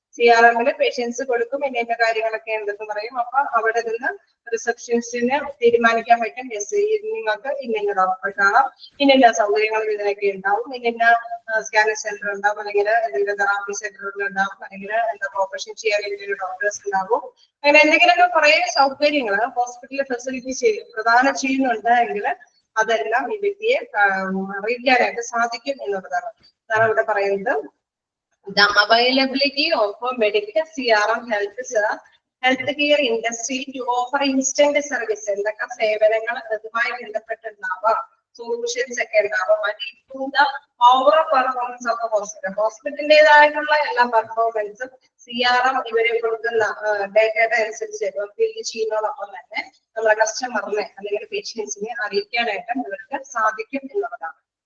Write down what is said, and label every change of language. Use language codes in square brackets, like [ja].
[ml] CRM patients കൊടുക്കും ഇന്ന കാര്യങ്ങളൊക്കെ ഉണ്ടെന്ന് പറയും. അപ്പൊ അവിടെ നിന്ന് റിസപ്ഷനിസ്റ്റിന് തീരുമാനിക്കാൻ പറ്റും, നിങ്ങൾക്ക് ഇന്ന ഡോക്ടറെ കാണാം, ഇന്ന സൗകര്യങ്ങളും ഇതിനൊക്കെ ഉണ്ടാവും, ഇന്ന സ്കാനിങ് സെന്റർ ഉണ്ടാവും, അല്ലെങ്കിൽ എന്തെങ്കിലും തെറാപ്പി സെന്ററുകൾ ഉണ്ടാവും, അല്ലെങ്കിൽ എന്താ ഓപ്പറേഷൻ ചെയ്യാൻ എന്തെങ്കിലും ഡോക്ടേഴ്സ് ഉണ്ടാവും. അങ്ങനെ എന്തെങ്കിലുമൊക്കെ കുറെ സൗകര്യങ്ങൾ ഹോസ്പിറ്റലിൽ ഫെസിലിറ്റി പ്രദാനം ചെയ്യുന്നുണ്ട് എങ്കിൽ അതെല്ലാം ഈ വ്യക്തിയെ അറിയിക്കാനായിട്ട് സാധിക്കും എന്നുള്ളതാണ്. അതാണ് ഇവിടെ പറയുന്നത്. [en] The availability of medical CRM helps healthcare industry to offer instant service. [ml] എന്തൊക്കെ സേവനങ്ങൾ അതുമായി ബന്ധപ്പെട്ടുണ്ടാവാം, സൊല്യൂഷൻസ് ഒക്കെ ഉണ്ടാവാം, ഓവറോൾ പെർഫോമൻസ് ഓഫ് ഹോസ്പിറ്റൽ, ഹോസ്പിറ്റലിന്റേതായിട്ടുള്ള എല്ലാ പെർഫോമൻസും CRM ഇവരെ കൊടുക്കുന്ന ഡേറ്റയുടെ അനുസരിച്ച് ഫില്ല് ചെയ്യുന്നതോടൊപ്പം തന്നെ നമ്മളെ കസ്റ്റമറിനെ അല്ലെങ്കിൽ പേഷ്യൻസിനെ അറിയിക്കാനായിട്ട് ഇവർക്ക് സാധിക്കും എന്നുള്ളതാണ്.